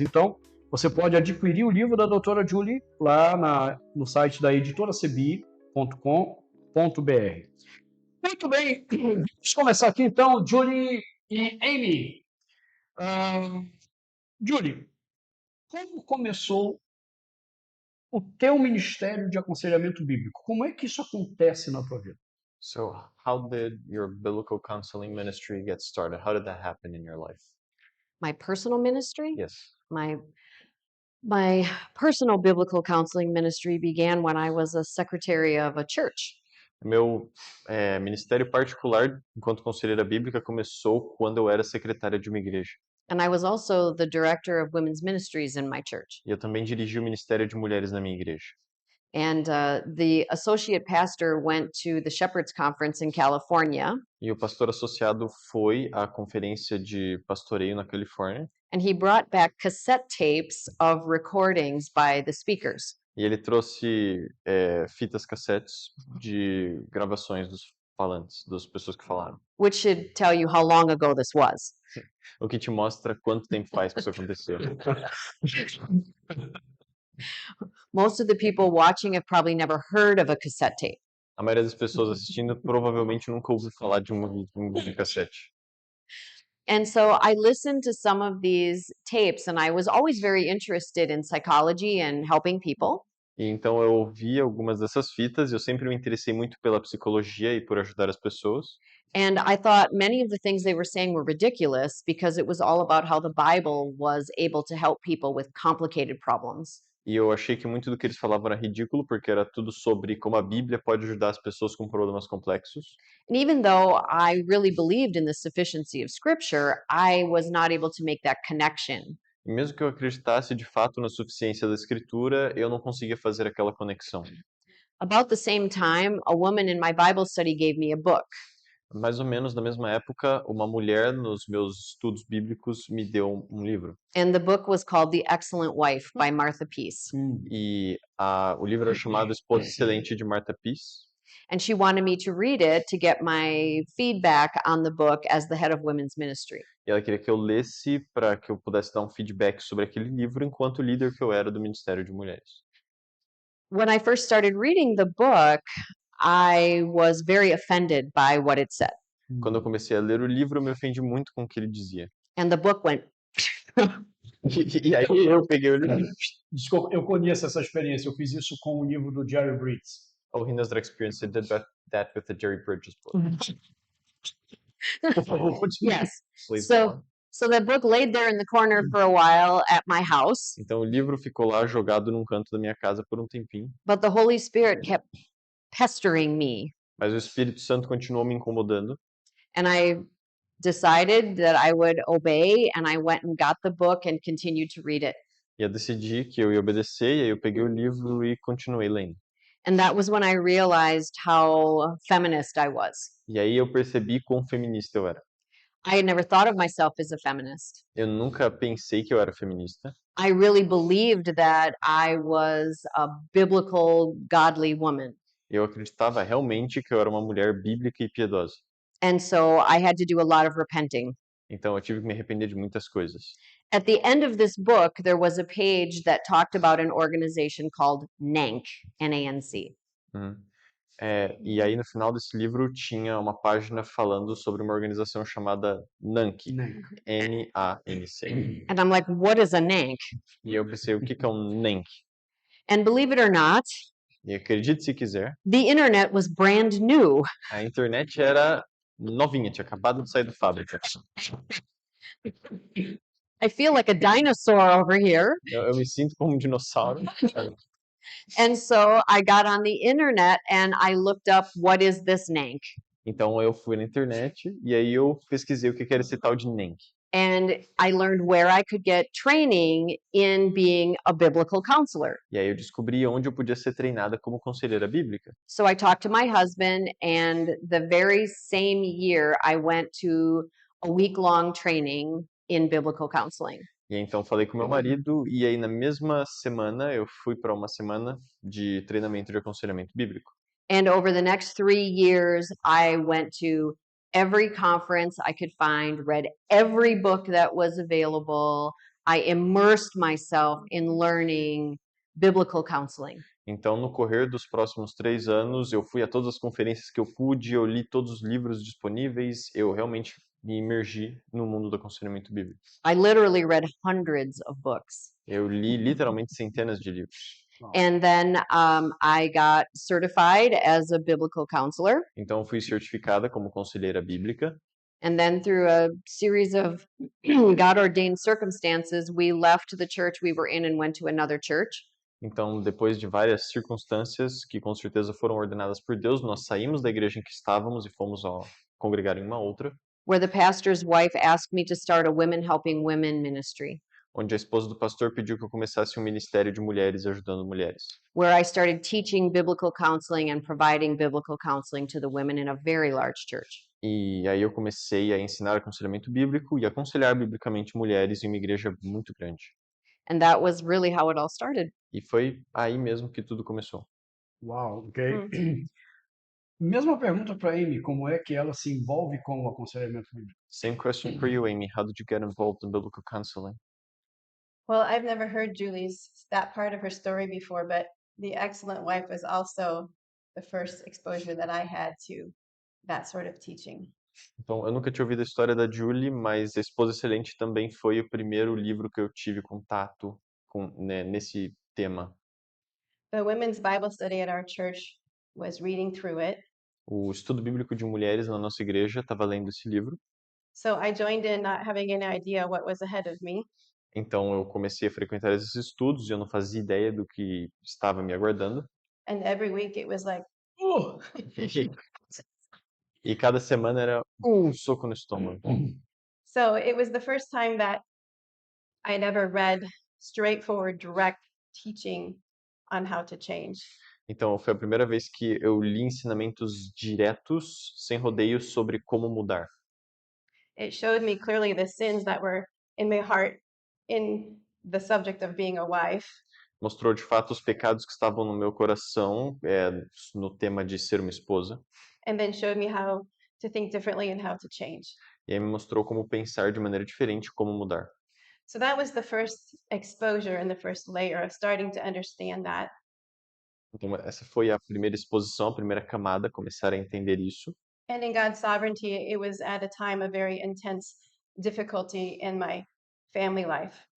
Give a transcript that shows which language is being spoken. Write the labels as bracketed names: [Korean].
[Portuguese] Então, você pode adquirir o livro da doutora Julie lá no site da editoracebi.com.br. Muito bem, vamos começar aqui então, Julie e Amy. Ah, Julie, como começou o teu ministério de aconselhamento bíblico? Como é que isso acontece na tua vida? [English] So, how did your biblical counseling ministry get started? How did that happen in your life? My personal ministry? Yes. My personal biblical counseling ministry began when I was a secretary of a church. [Portuguese] Meu ministério particular, enquanto conselheira bíblica, começou quando eu era secretária de uma igreja. [English] And I was also the director of women's ministries in my church. [Portuguese] E eu também dirigi o ministério de mulheres na minha igreja. [English] And the associate pastor went to the Shepherds Conference in California, [Portuguese] E o pastor associado foi à conferência de pastoreio na Califórnia. [English] and he brought back cassette tapes of recordings by the speakers. [Portuguese] E ele trouxe fitas cassetes de gravações dos falantes, das pessoas que falaram. [English] Which should tell you how long ago this was. [Portuguese] O que te mostra quanto tempo faz que isso aconteceu. [English] Most of the people watching have probably never heard of a cassette tape. [Portuguese] A maioria das pessoas assistindo provavelmente nunca ouviu falar de um cassete. [English] And so I listened to some of these tapes, and I was always very interested in psychology and helping people. [Portuguese] E então eu ouvi algumas dessas fitas e eu sempre me interessei muito pela psicologia e por ajudar as pessoas. [English] And I thought many of the things they were saying were ridiculous because it was all about how the Bible was able to help people with complicated problems. [Portuguese] E eu achei que muito do que eles falavam era ridículo, porque era tudo sobre como a Bíblia pode ajudar as pessoas com problemas complexos. [English] And even though I really believed in the sufficiency of Scripture, I was not able to make that connection. [Portuguese] E mesmo que eu acreditasse de fato na suficiência da Escritura, eu não conseguia fazer aquela conexão. [English] About the same time, a woman in my Bible study gave me a book. [Portuguese] Mais ou menos na mesma época, uma mulher nos meus estudos bíblicos me deu um livro. [English] And the book was called The Excellent Wife by Martha Peace. [Portuguese] E o livro era chamado Esposa Excelente de Martha Peace. [English] And she wanted me to read it to get my feedback on the book as the head of women's ministry. [Portuguese] E ela queria que eu lesse para que eu pudesse dar um feedback sobre aquele livro enquanto líder que eu era do Ministério de Mulheres. [English] When I first started reading the book, I was very offended by what it said. [Portuguese] Quando eu comecei a ler o livro, eu me ofendi muito com o que ele dizia. [English] And the book went, [Portuguese] E aí eu peguei o livro. Desculpa, eu conheço essa experiência. Eu fiz isso com o livro do Jerry Bridges. [English] Oh, he knows that experience. I did that with the Jerry Bridges book. [Portuguese] Por favor, continue. [English] yes. Please go on. So the book laid there in the corner for a while at my house, [Portuguese] Então o livro ficou lá jogado num canto da minha casa por um tempinho, [English] but the Holy Spirit kept pestering me. [Portuguese] mas o Espírito Santo continuou me incomodando. [English] And I decided that I would obey, and I went and got the book and continued to read it. [Portuguese] E eu decidi que eu ia obedecer, e aí eu peguei o livro e continuei lendo. [English] And that was when I realized how feminist I was. [Portuguese] E aí eu percebi quão feminista eu era. [English] I had never thought of myself as a feminist. [Portuguese] Eu nunca pensei que eu era feminista. [English] I really believed that I was a biblical, godly woman. [Portuguese] Eu acreditava realmente que eu era uma mulher bíblica e piedosa. [English] And so I had to do a lot of repenting. [Portuguese] Então eu tive que me arrepender de muitas coisas. [English] At the end of this book, there was a page that talked about an organization called NANC, N-A-N-C. Uhum. [Portuguese] E aí no final desse livro tinha uma página falando sobre uma organização chamada NANC, N-A-N-C. [English] And I'm like, what is a NANC? [Portuguese] E eu pensei, o que que é um NANC? [English] And believe it or not, [Portuguese] E acredite se quiser, [English] the internet was brand new. [Portuguese] a internet era novinha, tinha acabado de sair da fábrica. [English] I feel like a dinosaur over here. [Portuguese] Eu me sinto como um dinossauro. [English] And so I got on the internet and I looked up what is this NANC. [Portuguese] Então eu fui na internet e aí eu pesquisei o que que era esse tal de NANC. [English] And I learned where I could get training in being a biblical counselor. [Portuguese] E aí eu descobri onde eu podia ser treinada como conselheira bíblica. [English] So I talked to my husband, and the very same year I went to a week-long training in biblical counseling. [Portuguese] E aí, então falei com meu marido e aí na mesma semana eu fui para uma semana de treinamento de aconselhamento bíblico. [English] And over the next 3 years, I went to every conference I could find, read every book that was available. I immersed myself in learning biblical counseling. [Portuguese] Então, no correr dos próximos 3 anos, eu fui a todas as conferências que eu pude, eu li todos os livros disponíveis, eu realmente me imergi no mundo do aconselhamento bíblico. [English] I literally read hundreds of books. [Portuguese] Eu li literalmente centenas de livros. [English] And then I got certified as a biblical counselor. [Portuguese] Então, eu fui certificada como conselheira bíblica. [English] And then through a series of God ordained circumstances, we left the church we were in and went to another church. [Portuguese] Então, depois de várias circunstâncias que com certeza foram ordenadas por Deus, nós saímos da igreja em que estávamos e fomos congregar em uma outra, [English] Where the pastor's wife asked me to start a Women Helping Women ministry, [Portuguese] onde a esposa do pastor pediu que eu começasse um ministério de mulheres ajudando mulheres. [English] where I started teaching biblical counseling and providing biblical counseling to the women in a very large church. [Portuguese] E aí eu comecei a ensinar aconselhamento bíblico e aconselhar biblicamente mulheres em uma igreja muito grande. [English] And that was really how it all started. [Portuguese] E foi aí mesmo que tudo começou. Uau, ok. Mesma pergunta para Amy, como é que ela se envolve com o aconselhamento bíblico? [English] Same question for you, Amy. How did you get involved in biblical counseling? Well, I've never heard Julie's that part of her story before, but the excellent wife was also the first exposure that I had to that sort of teaching. [Portuguese] Então, eu nunca tinha ouvido a história da Julie, mas A Esposa Excelente também foi o primeiro livro que eu tive contato com, né, nesse tema. [English] The women's Bible study at our church was reading through it. [Portuguese] O estudo bíblico de mulheres na nossa igreja estava lendo esse livro. [English] So I joined in, not having any idea what was ahead of me. [Portuguese] Então, eu comecei a frequentar esses estudos e eu não fazia ideia do que estava me aguardando. [English] And every week it was like, oh. [Portuguese] E cada semana era soco no estômago. [English] So it was the first time that I'd ever read straightforward, direct teaching on how to change. [Portuguese] Então, foi a primeira vez que eu li ensinamentos diretos, sem rodeios, sobre como mudar. [English] It showed me clearly the sins that were in my heart in the subject of being a wife. [Portuguese] Mostrou de fato os pecados que estavam no meu coração, no tema de ser uma esposa. [English] And then showed me how to think differently and how to change. [Portuguese] E aí me mostrou como pensar de maneira diferente, como mudar. [English] So that was the first exposure and the first layer of starting to understand that. [Portuguese] Então, essa foi a primeira exposição, a primeira camada, começar a entender isso. [English] And in God's sovereignty, it was at a time of very intense difficulty in my family life.